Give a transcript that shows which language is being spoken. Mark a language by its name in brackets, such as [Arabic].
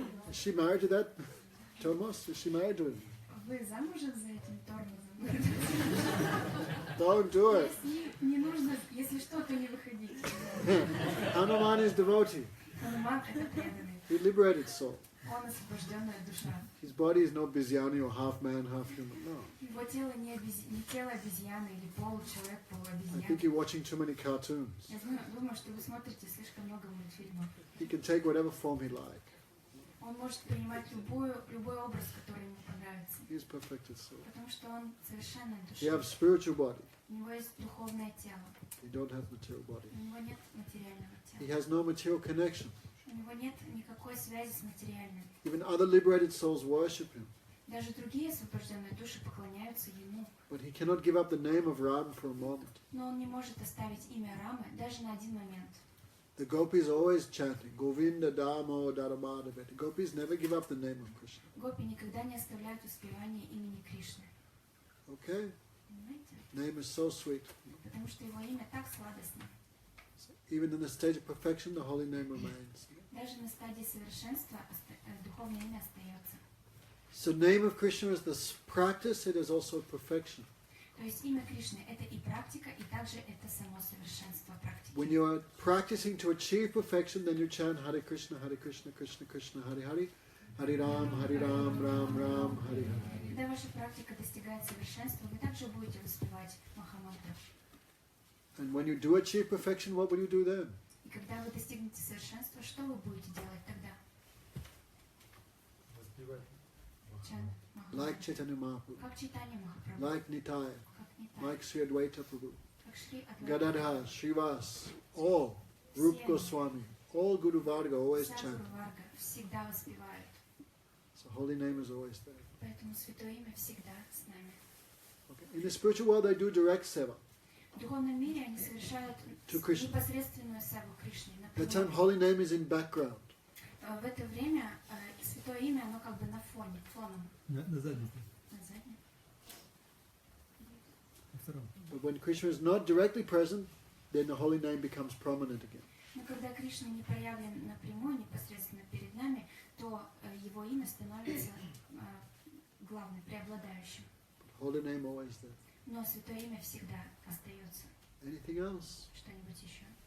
[English] Is she married to that Thomas? Is she married to him? [Russian] Вы замужем за этим тормозом? [English] Don't do it. [Russian] Не нужно, если что, то не выходите. [English] Hanuman is devotee. [Russian] Хануман это преданный. [English] He liberated soul. [Russian] Он освобожденная душа. [English] His body is not Bizyani or half man, half human. No. [Russian] Его тело не тело обезьяны или получеловек, [English] I think [Russian] полуобезьян. [English] you're watching too many cartoons. [Russian] Я думаю, что вы смотрите слишком много мультфильмов. [English] He can take whatever form he like. [Russian] Он может принимать любой образ, который ему понравится. [English] He is perfected soul. [Russian] Потому что он совершенная [English] You have [Russian] душа. [English] spiritual body. [Russian] У него есть духовное тело. [English] You don't have material body. [Russian] У него нет материального [English] He [Russian] тела. [English] has no material connection. [Russian] У него нет никакой связи с материальным. [English] Even other liberated souls worship him. [Russian] Даже другие освобожденные души поклоняются ему. [English] But he cannot give up the name of Ram for a moment. [Russian] Но он не может оставить имя Рамы даже на один момент. [English] The gopis are always chanting, Govinda Damo Dharmadava. The gopis never give up the name of Krishna. [Russian] Гопи никогда не оставляют воспевание имени Кришны. [English] Okay? [Russian] Понимаете? [English] Name is so sweet. [Russian] Потому что его имя так сладостно. [English] So even in the stage of perfection, the holy name remains. [Russian] Даже на стадии совершенства духовное имя остается. [English] So name of Krishna is the practice, it is also perfection. [Russian] То есть имя Кришны это и практика, и также это само совершенство практики. [English] When you are practicing to achieve perfection, then you chant Hare Krishna, Krishna, Krishna, Hare Hare, Hare Ram, Ram, Ram, Hare Hare. [Russian] Когда ваша практика достигает совершенства, вы также будете воспевать Махамантру. [English] And when you do achieve perfection, what will you do then? [Russian] И когда вы достигнете совершенства, что вы будете делать тогда? воспевать. Чан [English] Like [Russian] Махамантру. [English] Chaitanya Mahaprabhu, [Russian] Как читание Махапрабху, [English] like Nitaya, [Russian] как Нитай, [English] like Sri Advaita Prabhu, [Russian] как Шри Адвайта. [English] Gadadhar, Srivas, all, Rup Goswami, all Guru Varga always [Russian] Вся [English] chant. [Russian] Гуру Варга всегда воспевают. [English] So holy name is always there. [Russian] Поэтому Святое Имя всегда с нами. [English] Okay. In the spiritual world, they do direct seva. [Russian] В духовном мире они совершают [English] To Krishna. [Russian] непосредственную севу Кришне. [English] That time, [Russian] напрямую. [English] holy name is in background. [Russian] В это время Святое Имя, оно как бы на фоне, фоном. На заднем. На заднем. На втором. [English] But when Krishna is not directly present, then the holy name becomes prominent again. [Russian] Но когда Кришна не проявлен напрямую, непосредственно перед нами, то его имя становится главным, преобладающим. [English] Holy name always there. [Russian] Но Святое Имя всегда остается. [English] Anything else? [Russian] Что-нибудь еще?